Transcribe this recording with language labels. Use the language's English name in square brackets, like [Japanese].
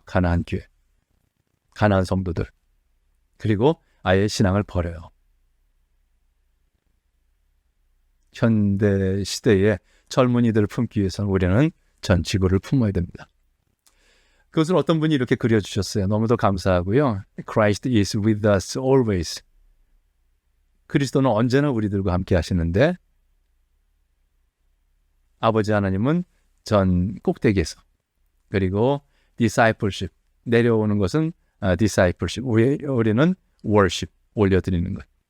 [Korean] 가나안 교회, 가나안 성도들. 그리고 아예 신앙을 버려요. 현대 시대의 젊은이들을 품기 위해서는 우리는 전 지구를 품어야 됩니다. 그것을 어떤 분이 이렇게 그려주셨어요. 너무도 감사하고요. [English] Christ is with us always. [Korean] 그리스도는 언제나 우리들과 함께 하시는데, 아버지 하나님은 전 꼭대기에서, 그리고 discipleship, 내려오는 것은 discipleship, 우리는 worship, 올려드리는 것.